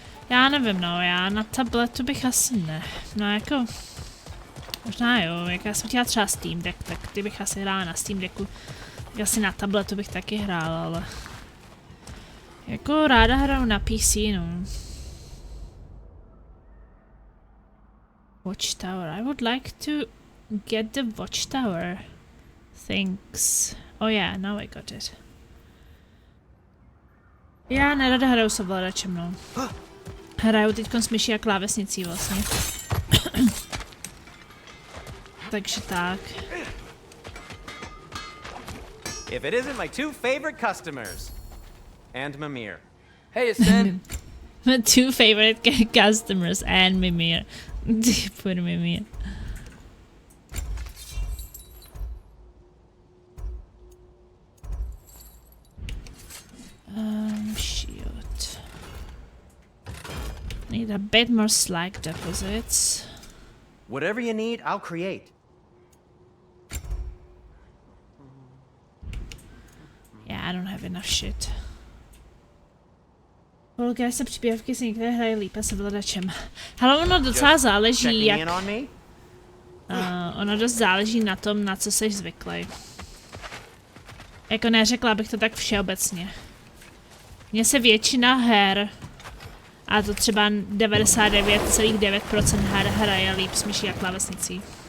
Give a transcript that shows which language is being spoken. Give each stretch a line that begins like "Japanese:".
Czech: Já nevím, no, já na tabletu bych asi ne. No jako, možná jo, jak já jsem chtěla třeba Steam Deck, tak ty bych asi hrála na Steam Decku. Asi na tabletu bych taky hrála, ale jako ráda hraju na PC, no.
English: Watchtower. I would like to get the Watchtower. Thanks. Oh yeah, now I got it.
Czech: Já nerada hraju s ovladačem, no. Hraju teďkon s myší a klávesnicí vlastně. Takže tak.
English: If it isn't my two favorite customers. And Mimir. Hey, it's Sam. My two favorite customers and Mimir. Poor Mimir. Shoot. Need a bit more slag deposits. Whatever you need, I'll create. Yeah, I don't have enough shit.
Czech: Holka se příběvky si některé hrají líp s ovladačem. Hele, ono docela záleží, jak... ono dost záleží na tom, na co jsi zvyklý. Jako neřekla bych to tak všeobecně. Mně se většina her, a to třeba 99,9% her hraje líp s myší a klávesnicí.